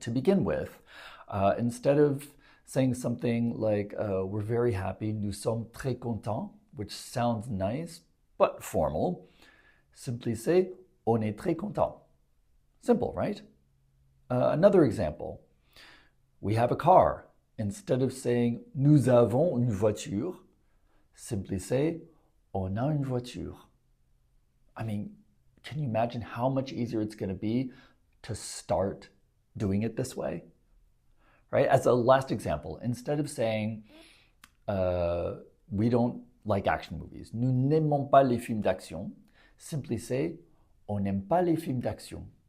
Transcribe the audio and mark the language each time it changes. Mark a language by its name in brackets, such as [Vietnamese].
[English] To begin with, instead of saying something like, we're very happy, [French] nous sommes très contents, [English] which sounds nice, but formal, simply say, [French] on est très content. [English] Simple, right? Another example, we have a car. Instead of saying, [French] nous avons une voiture, [English] simply say, [French] on a une voiture. [English] I mean, can you imagine how much easier it's going to be to start doing it this way? Right? As a last example, instead of saying, we don't like action movies, [French] nous n'aimons pas les films d'action, [English] simply say, [French] on n'aime pas les films d'action.